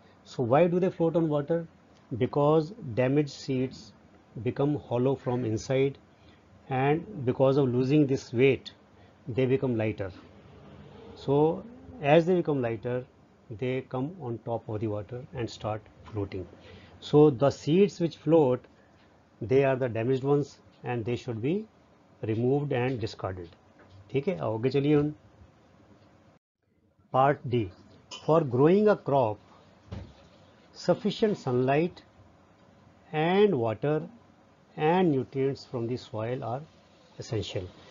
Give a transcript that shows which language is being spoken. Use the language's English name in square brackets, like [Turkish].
[English] So why do they float on water? Because damaged seeds become hollow from inside, and because of losing this weight they become lighter. So as they become lighter they come on top of the water and start floating. So the seeds which float, they are the damaged ones and they should be removed and discarded. [Hindi] ठीक है, आगे चलिए हम part D. [English] For growing a crop, sufficient sunlight and water and nutrients from the soil are essential.